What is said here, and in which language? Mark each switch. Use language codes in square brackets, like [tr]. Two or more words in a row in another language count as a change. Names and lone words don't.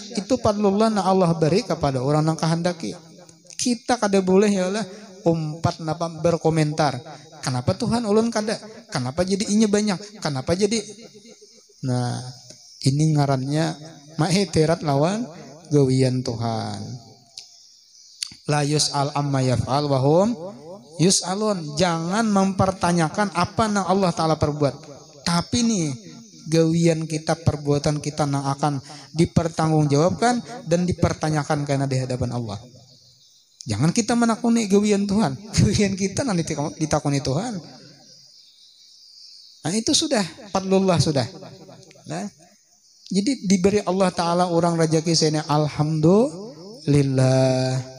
[bjn] Itu fadlullah na Allah beri kepada orang yang kehendaki. Kita kada boleh ya Allah umpat napa berkomentar. Kenapa Tuhan ulun kada? Kenapa jadi inya banyak? Kenapa jadi? Nah, ini ngarannya ma'itirat lawan gawian Tuhan. [ar] La yus'al amma yaf'al wa hum yus'alun. [bjn] Jangan mempertanyakan apa yang Allah Ta'ala perbuat. Tapi nih gawian kita, perbuatan kita yang akan dipertanggungjawabkan dan dipertanyakan karena di hadapan Allah. Jangan kita menakuni gawian Tuhan. Gawian kita nanti ditakuni Tuhan. Nah itu sudah fadlullah sudah. Nah, jadi diberi Allah Ta'ala orang rezeki sini, alhamdulillah.